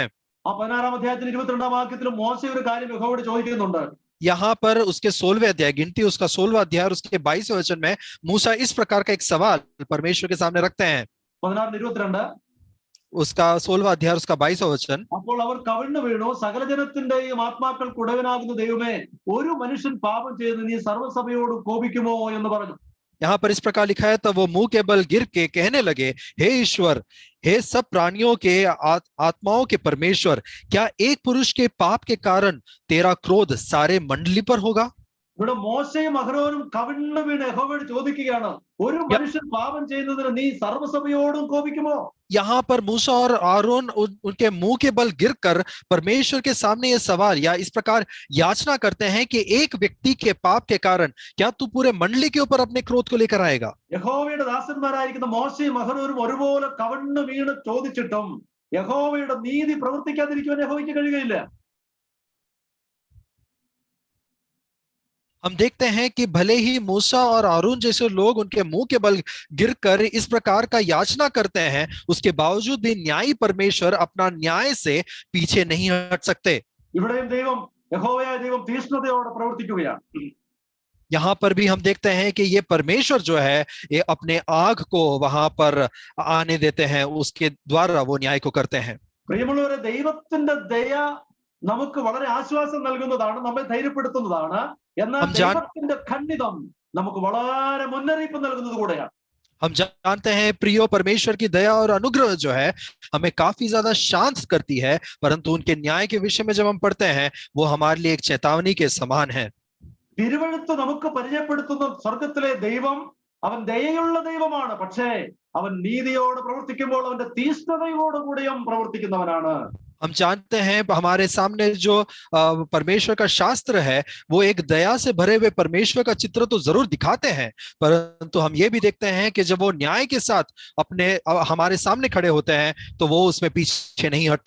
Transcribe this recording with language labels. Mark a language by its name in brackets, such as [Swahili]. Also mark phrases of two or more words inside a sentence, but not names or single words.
[Malayalam] ആ 16-ാം അധ്യായത്തിൽ 22-ാം വാക്യത്തിൽ മോശെ ഒരു കാര്യം യഹോവയോട് ചോദിക്കുന്നുണ്ട്. [Hindi] यहाँ पर उसके 16वें अध्याय गिनती उसका 16वां अध्याय और उसके 22वें वचन में मूसा इस प्रकार का एक सवाल परमेश्वर के सामने रखते हैं. 16-22 उसका 16वां अध्याय उसका 22वां वचन. [Malayalam] അപ്പോൾ അവർ കവിണ്ണു വീണു, സകല ജനത്തിന്റെയും ആത്മാക്കൾക്ക് ഉടയവനാകുന്ന ദൈവമേ, ഒരു മനുഷ്യൻ പാപം ചെയ്ത് നീ സർവ്വസഭയോട് കോപിക്കുമോ എന്ന് പറഞ്ഞു. [Hindi] यहाँ पर इस प्रकार लिखा है, तब वो मुंह के बल गिर के कहने लगे, हे ईश्वर, हे सब प्राणियों के आत्माओं के परमेश्वर, क्या एक पुरुष के पाप के कारण तेरा क्रोध सारे मंडली पर होगा? [Malayalam] ഇവിടെ മോശയും അഹരോനും കവിണ്ണു വീണ് യഹോവയോട് ചോദിക്കുകയാണ്, ഒരു മനുഷ്യൻ പാപം ചെയ്യുന്നതിന് നീ സർവ്വസഭയോടും കോപിക്കുമോ? [Hindi] यहाँ पर मूसा और आरोन उनके मुंह के बल गिरकर परमेश्वर के सामने ये सवाल या इस प्रकार याचना करते हैं कि एक व्यक्ति के पाप के कारण क्या तू पूरे मंडली के ऊपर अपने क्रोध को लेकर आएगा? [Malayalam] യഹോവയുടെ ദാസന്മാരായിരിക്കുന്ന മോശയും അഹരോനും ഒരുപോലെ കവിണ്ണു വീണ് ചോദിച്ചിട്ടും യഹോവയുടെ നീതി പ്രവർത്തിക്കാതിരിക്കുവാൻ യഹോവയ്ക്ക് കഴിയുകയില്ല. [Hindi] हम देखते हैं कि भले ही मूसा और आरून जैसे लोग उनके मुंह के बल गिरकर इस प्रकार का याचना करते हैं, उसके बावजूद भी न्यायी परमेश्वर अपना न्याय से पीछे नहीं हट सकते. [Malayalam] ഇവിടെയും ദൈവം യഹോവയായ ദൈവം തീഷ്ണതയോടെ പ്രവർത്തിക്കുകയാണ്. [Hindi] यहाँ पर भी हम देखते हैं कि ये परमेश्वर जो है ये अपने आग को वहां पर आने देते हैं, उसके द्वारा वो न्याय को करते हैं. [Malayalam] പ്രിയമുള്ളവരെ, ദൈവത്തിന്റെ ദയ നമുക്ക് വളരെ ആശ്വാസം നൽകുന്നതാണ്, നമ്മെ ധൈര്യപ്പെടുത്തുന്നതാണ്. എന്നാൽ ദൈവത്തിന്റെ ഖണ്ഡിതം നമുക്ക് വളരെ മുന്നറിയിപ്പ് നൽകുന്നത് കൂടെയാണ്. [Hindi] हम जानते हैं प्रियो, परमेश्वर की दया और अनुग्रह जो है हमें काफी ज्यादा शांत करती है, परंतु उनके न्याय के विषय में जब हम पढ़ते हैं वो हमारे लिए एक चेतावनी के समान है. [Malayalam] തിരുവെഴുത്ത് നമുക്ക് പരിചയപ്പെടുത്തുന്ന സ്വർഗത്തിലെ ദൈവം അവൻ ദയയുള്ള ദൈവമാണ്. പക്ഷേ അവൻ നീതിയോട് പ്രവർത്തിക്കുമ്പോൾ അവന്റെ തീഷ്ണതയോടുകൂടിയും പ്രവർത്തിക്കുന്നവനാണ്. [Hindi] हम जानते हैं हमारे सामने जो परमेश्वर का शास्त्र है वो एक दया से भरे हुए परमेश्वर का चित्र तो जरूर दिखाते हैं, परंतु हम ये भी देखते हैं कि जब वो न्याय के साथ अपने हमारे सामने खड़े होते हैं तो वो उसमें पीछे नहीं हटते.